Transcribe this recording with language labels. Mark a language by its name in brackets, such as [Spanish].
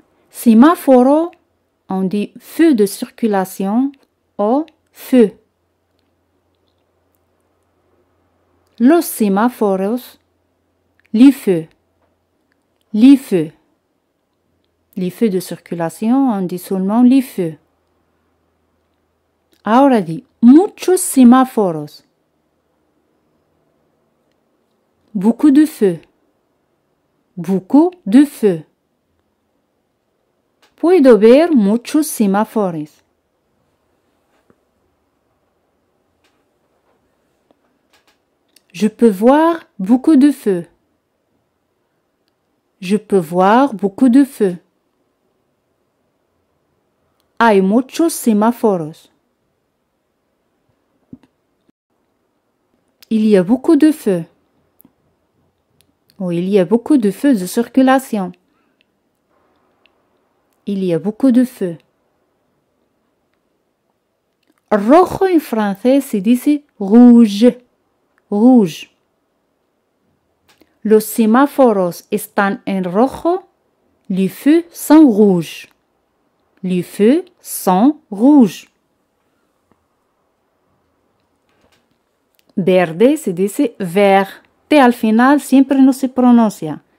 [French] Sémaphoro, on dit feu de circulation o feu. Los semáforos, les feux. Les feux. Les feux de circulation, on dit seulement les feux. [Spanish] Ahora di, muchos semáforos. [French] Beaucoup de feux. Beaucoup de feux. [Spanish] Puedo ver muchos semáforos. [French] Je peux voir beaucoup de feux. Je peux voir beaucoup de feux. [Spanish] Hay muchos semáforos. [French] Il y a beaucoup de feux. Ou il y a beaucoup de feux de circulation. Il y a beaucoup de feux. [Spanish] Rojo en français se dice rouge. [French] Rouge. [Spanish] Los semáforos están en rojo. [French] Les feux sont rouges. Les feux sont rouges. [Spanish] Verde se dice vert. T al final siempre no se pronuncia.